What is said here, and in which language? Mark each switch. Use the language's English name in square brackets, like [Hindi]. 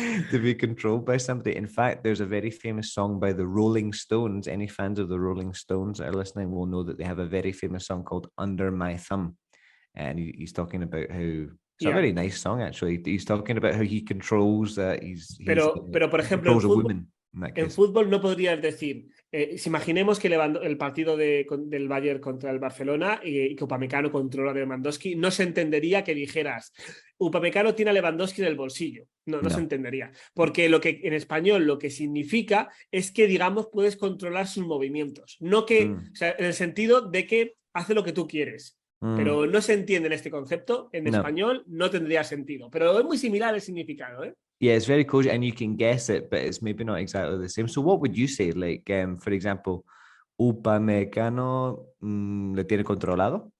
[English] To be controlled by somebody. In fact, there's a very famous song by the Rolling Stones. Any fans of the Rolling Stones that are listening will know that they have a very famous song called Under My Thumb. And he's talking about how it's a very nice song, actually. He's talking about how he controls [Spanish] pero por ejemplo, en fútbol no podrías decir, si imaginemos que el partido del Bayern contra el Barcelona y que Upamecano controla a Lewandowski, no se entendería que dijeras Upamecano tiene a Lewandowski en el bolsillo. No se entendería. Porque en español lo que significa es que, digamos, puedes controlar sus movimientos. No que, o sea, en el sentido de que hace lo que tú quieres. Pero no se entiende en este concepto. En español no tendría sentido. Pero es muy similar el significado, ¿eh? [English] Yeah, it's very close, and you can guess it, but it's maybe not exactly the same. So what would you say? Like, for example, [Spanish] Upamecano ¿le tiene controlado?